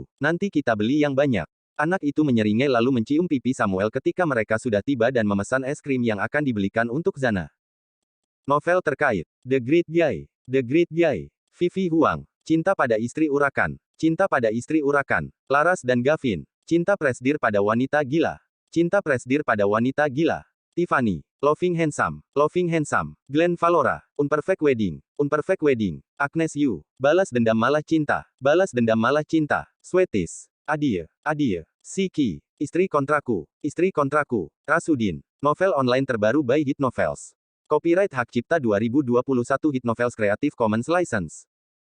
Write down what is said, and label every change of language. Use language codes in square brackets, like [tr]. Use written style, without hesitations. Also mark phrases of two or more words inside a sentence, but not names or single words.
[id] Nanti kita beli yang banyak. Anak itu menyeringai lalu mencium pipi Samuel ketika mereka sudah tiba dan memesan es krim yang akan dibelikan untuk Zana. Novel terkait. The Great Guy. The Great Guy. Vivi Huang. Cinta pada istri urakan. Cinta pada istri urakan. Laras dan Gavin. Cinta presdir pada wanita gila. Cinta presdir pada wanita gila. Tiffany. Loving Handsome. Loving Handsome. Glenn Valora. Unperfect Wedding. Unperfect Wedding. Agnes Yu. Balas dendam malah cinta. Balas dendam malah cinta. Sweeties. Adie. Adie. Siki. Istri kontraku. Istri kontraku. Rasudin. Novel online terbaru by Hit Novels. Copyright hak cipta 2021 Hit Novels Creative Commons License.